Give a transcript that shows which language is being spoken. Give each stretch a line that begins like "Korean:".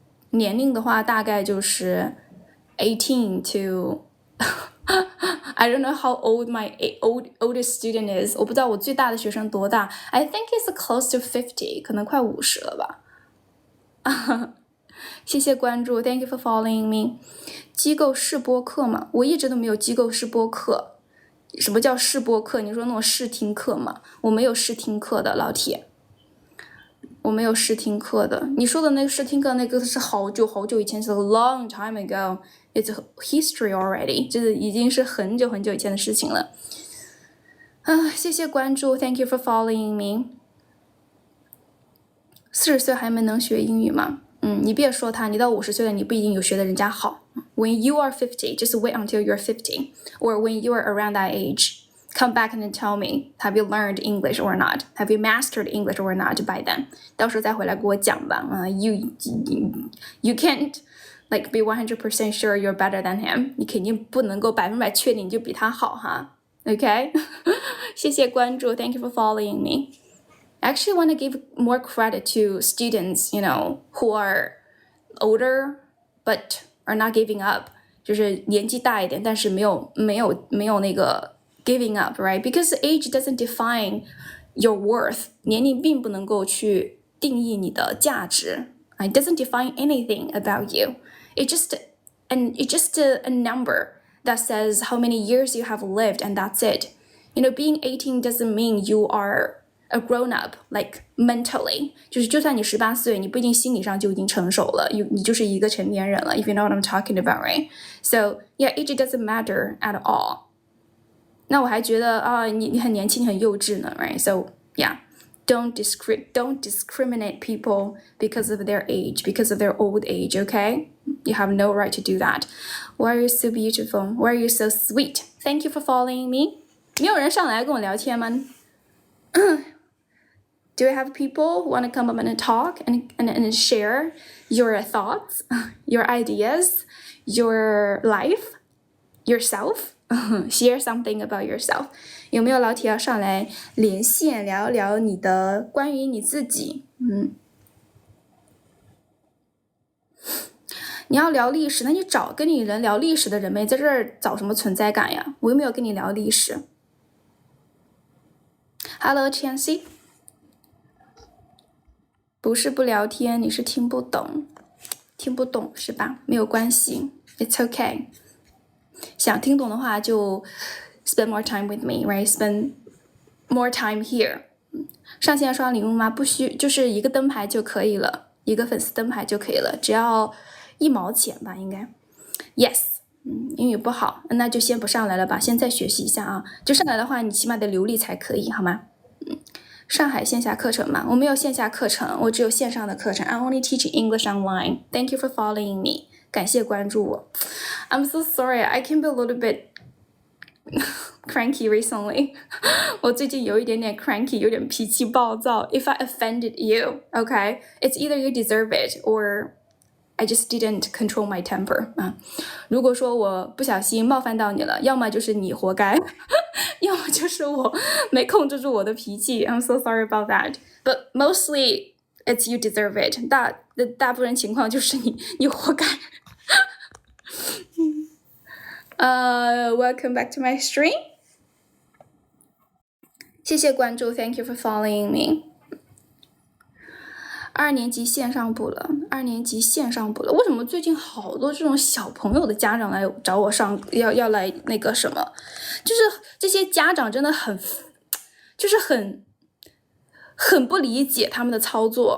Chinese: 年龄的话大概就是18
English: to I don't know how old my oldest student is，
Chinese: 我不知道我最大的学生多大。
English: I think it's close to 50，
Chinese: 可能快50了吧。谢谢关注
English: ，Thank you for following me。
Chinese: 机构试播课嘛，我一直都没有机构试播课。什么叫试播课？你说那种试听课吗？我没有试听课的，老铁，我没有试听课的。你说的那个试听课，那个是好久好久以前，是
English: a long time ago. It's history already，
Chinese: 这已经是很久很久以前的事情了。谢谢关注
English: ，Thank you for following me。
Chinese: 40岁还没能学英语吗？你别说他，你到50岁了，你不一定有学的人家好。
English: When you are 50, just wait until you're 50, or when you are around that age, come back and tell me, have you learned English or not? Have you mastered English or not by then?
Chinese: 到时候再回来给我讲吧。
English: You can't like be 100% sure you're better than him.
Chinese: 你肯定不能够100%确定你就比他好哈。
English: Okay?
Chinese: 谢谢关注
English: ，Thank you for following me. I actually want to give more credit to students, who are older but are not giving up.
Chinese: 就是年纪大一点，但是没有那个
English: giving up, right? Because age doesn't define your worth.
Chinese: 年龄并不能够去定义你的价值。
English: It doesn't define anything about you. It's just a number that says how many years you have lived, and that's it. Being 18 doesn't mean you are a grown up, like mentally.
Chinese: 就算你18岁，你不一定心理上就已经成熟了，你就是一个成年人了。
English: If you know what I'm talking about, right? So yeah, age doesn't matter at all.
Chinese: 那我还觉得你很年轻，你很幼稚呢 ，
English: right? So yeah, don't discriminate people because of their age, because of their old age, okay? You have no right to do that. Why are you so beautiful? Why are you so sweet? Thank you for following me.
Chinese: 没有人上来跟我聊天吗？
English: Do you have people who want to come up and talk and share your thoughts, your ideas, your life, yourself? Share something about yourself.
Chinese: 有没有老铁要上来连线聊一聊你的关于你自己？你要聊历史，那你找跟你人聊历史的人呗，在这儿找什么存在感呀？我又没有跟你聊历史。
English: Hello, Chancy。
Chinese: 不是不聊天，你是听不懂，听不懂是吧？没有关系
English: ，It's okay。
Chinese: 想听懂的话就
English: spend more time with me, right? Spend more time here。
Chinese: 上线刷礼物吗？不需，就是一个灯牌就可以了，一个粉丝灯牌就可以了，只要1毛钱吧，应该。
English: Yes。
Chinese: 英语不好，那就先不上来了吧，先再学习一下啊。就上来的话，你起码得流利才可以，好吗？上海线下课程嘛，我没有线下课程，我只有线上的课程。
English: I only teach English online. Thank you for following me.
Chinese: 感谢关注我。
English: I'm so sorry, I can be a little bit cranky recently.
Chinese: 我最近有一点点 cranky， 有点脾气暴躁。
English: If I offended you, okay, it's either you deserve it or I just didn't control my temper 啊。
Chinese: 如果说我不小心冒犯到你了，要么就是你活该，要么就是我没控制住我的脾气。
English: I'm so sorry about that. But mostly it's you deserve it.
Chinese: 大部分情况就是你活该。
English: Welcome back to my stream.
Chinese: 谢谢关注
English: ，Thank you for following me.
Chinese: 2年级线上补了，为什么最近好多这种小朋友的家长来找我要来那个什么？就是这些家长真的就是很不理解他们的操作。